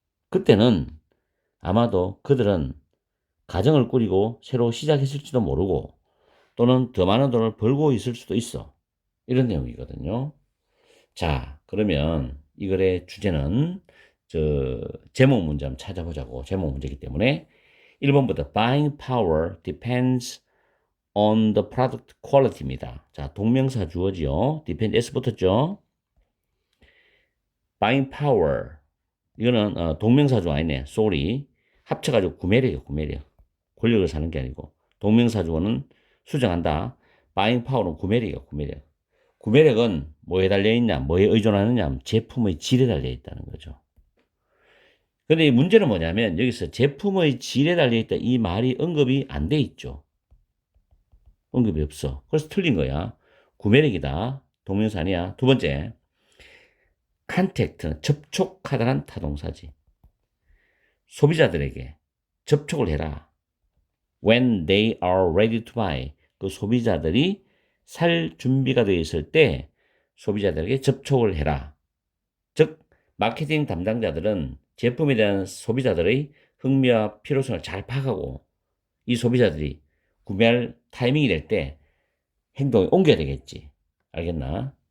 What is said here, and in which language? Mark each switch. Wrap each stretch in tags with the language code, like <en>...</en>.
<ko>그때는 아마도 그들은 가정을 꾸리고 새로 시작했을지도 모르고 또는 더 많은 돈을 벌고 있을 수도 있어. 이런 내용이거든요. 자, 그러면 이 글의 주제는 제목 문제 한번 찾아보자고. 제목 문제이기 때문에 1번부터</ko> <en>buying power depends on the product quality입니다.</en> <ko>자, 동명사 주어지요. depend s 붙었죠. buying power 이거는 동명사주 아니네.</ko> <en>sorry.</en> <ko>합쳐가지고 구매력이에요. 구매력. 권력을 사는 게 아니고 동명사주어는 수정한다. buying power는 구매력이에요. 구매력. 구매력은 뭐에 달려있냐, 뭐에 의존하느냐, 제품의 질에 달려있다는 거죠. 근데 이 문제는 뭐냐면 여기서 제품의 질에 달려있다 이 말이 언급이 안 돼 있죠. 언급이 없어. 그래서 틀린 거야. 구매력이다. 동명사 아니야. 두 번째, contact는 접촉하다는 타동사지. 소비자들에게 접촉을 해라.</ko> <en>When they are ready to buy.</en> <ko>그 소비자들이 살 준비가 되어 있을 때 소비자들에게 접촉을 해라. 즉 마케팅 담당자들은 제품에 대한 소비자들의 흥미와 필요성을 잘 파악하고 이 소비자들이 구매할 타이밍이 될 때 행동에 옮겨야 되겠지. 알겠나?</ko>